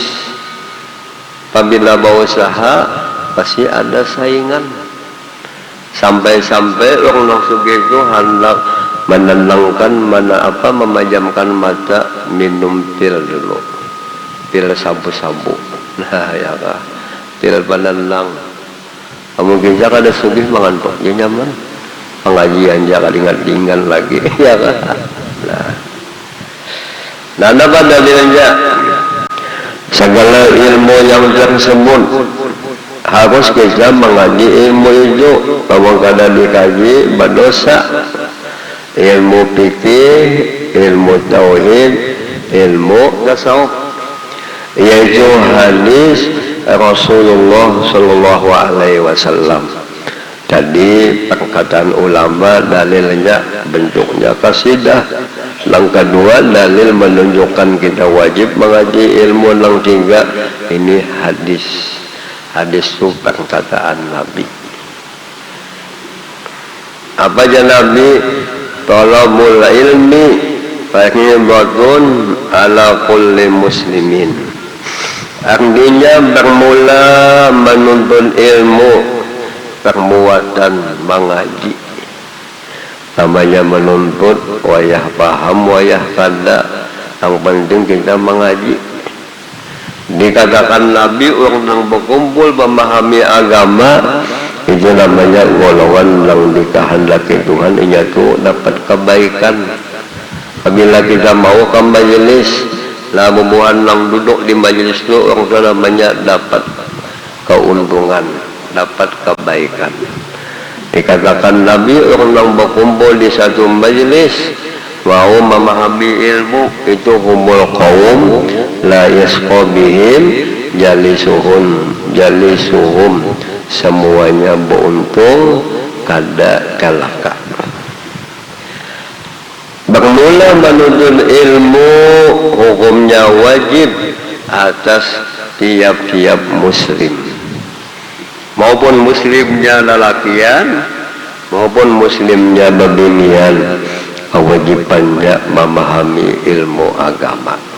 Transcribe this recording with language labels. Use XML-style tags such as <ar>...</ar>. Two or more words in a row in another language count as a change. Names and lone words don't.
<id>Apabila berusaha pasti ada saingan. Sampai-sampai orang yang sugih itu hendak menenangkan, memejamkan mata, minum pil dulu, pil sabu-sabu. Nah, ya kah, pil penenang. Mungkin saja kada sugih mengantuk, dia nyaman. Pengajian jangan ingat-ingat lagi, ya kah. Nah, apa dalilnya? Segala ilmu yang tersebut harus kita mengaji ilmu itu. Kalau kada dikaji berdosa. Ilmu fikih, ilmu tauhid, ilmu tasawuf, yaitu hadis Rasulullah</id> <ar>sallallahu alaihi wasallam.</ar> <id>Jadi perkataan ulama dalilnya bentuknya kasidah. Yang kedua dalil menunjukkan kita wajib mengaji ilmu. Yang tiga ini hadis. Hadis itu perkataan Nabi. Apa aja Nabi?</id> <ar>Talabul ilmi fariidatun ala kulli muslimin.</ar> <id>Artinya bermula menuntut ilmu perbuatan mengaji. Namanya menuntut</id> <bjn>wayah paham wayah kada.</bjn> <id>Yang penting kita mengaji. Dikatakan Nabi orang yang berkumpul memahami agama, itu namanya golongan yang dikehendaki Tuhan, itu dapat kebaikan. Apabila kita mau ke majelis, lah membuat yang duduk di majelis itu orang itu namanya dapat keuntungan, dapat kebaikan. Dikatakan Nabi orang yang berkumpul di satu majelis mau memahami ilmu, itu</id> <ar>humul qaum la yasqa bihim jalisuhum,</ar> <id>semuanya beruntung kada celaka. Bermula menuntut ilmu hukumnya wajib atas tiap-tiap muslim, maupun muslimnya lelakian maupun muslimnya bebinian, kewajibannya memahami ilmu agama.</id>